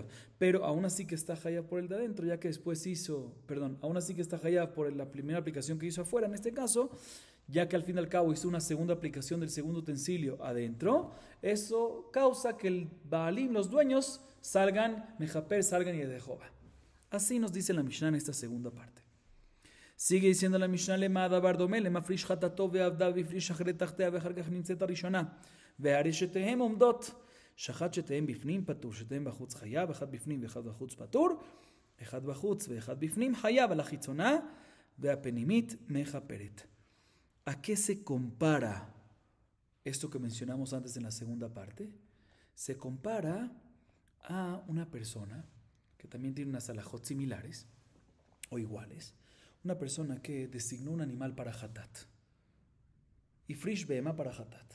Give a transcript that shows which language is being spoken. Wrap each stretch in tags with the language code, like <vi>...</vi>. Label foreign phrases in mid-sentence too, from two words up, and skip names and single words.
<es>Pero aún así que está hayab por el de adentro, ya que después aún así que está hayab por la primera aplicación que hizo afuera, en este caso, ya que al fin y al cabo hizo una segunda aplicación del segundo utensilio adentro, eso causa que el Baalim, los dueños, salgan y de Jehová. Así nos dice la Mishnah en esta segunda parte. Sigue diciendo la Mishnah:</es> <he>למה הדבר דומה, למפריש חטאתו ואבדה והפריש אחרת תחתיה ואחר כך נמצאת הראשונה והרי שתיהן עומדות שחט שתיהן בפנים פטור שתיהן בחוץ חייב אחד בפנים ואחד בחוץ פטור אחד בחוץ ואחד בפנים חייב על החיצונה והפנימית מכפרת.</he> <es>¿A qué se compara esto que mencionamos antes en la segunda parte? Se compara a una persona que también tiene unas alajot similares o iguales. Una persona que designó un animal para hatat. Y</es> <he>הפריש בהמה</he> <es>para hatat.</es>